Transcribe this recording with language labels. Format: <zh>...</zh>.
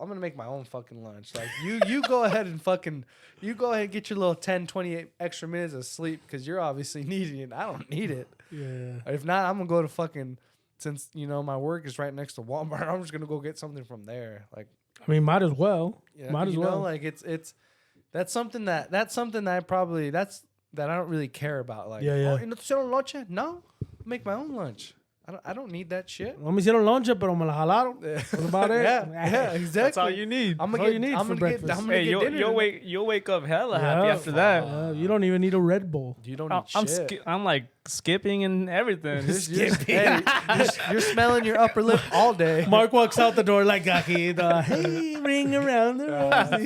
<en>I'm gonna make my own fucking lunch. Like you go ahead and get your little 10, 28 extra minutes of sleep because you're obviously needing it. I don't need it. Yeah. If not, I'm gonna go to fucking. Since my work is right next to Walmart, I'm just gonna go get something from there. Like, I mean, might as well. yeah, Might as well. Like it's that's something that I probably that I don't really care about. Like, Yeah, yeah.</en> <es>Oh, ¿y no te hicieron lonche? No,</es> <en>make my own lunch. I don't need that shit.</en> <es>No me hicieron lonche, pero me la jalaron.</es> <en>That's about it. Yeah, exactly. That's all you need. I'm That's all gonna you get. need I'm for gonna get. breakfast. I'm gonna Hey, get dinner. you'll wake up hella happy after that. You don't even need a Red Bull. You don't need shit. I'm like skipping and everything. You're smelling your upper lip all day. Mark walks out the door like, hey, ring around the rosy.</en>